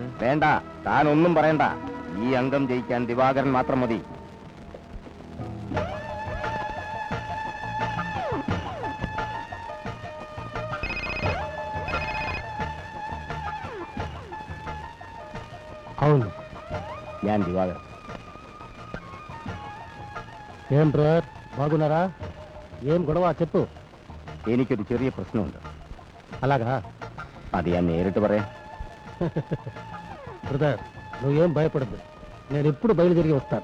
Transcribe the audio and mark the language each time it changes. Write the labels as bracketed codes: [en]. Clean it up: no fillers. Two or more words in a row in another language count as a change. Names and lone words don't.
[ml] വേണ്ട, താൻ ഒന്നും പറയണ്ട. ഈ അംഗം ജയിക്കാൻ ദിവാകരൻ മാത്രം മതി. [te] అవును. [ml] ഞാൻ ദിവാകരൻ. [te] ఏం బ్రదర్, బాగున్నారా? ఏం గొడవ చెప్పు. [ml] എനിക്കൊരു ചെറിയ പ്രശ്നമുണ്ട്. [te] అలాగా [ml] അത് ഞാൻ നേരിട്ട് പറയാം. [te] బ్రదర్, నువ్వేం భయపడద్దు, నేను ఎప్పుడు బయలుదేరి వస్తాను.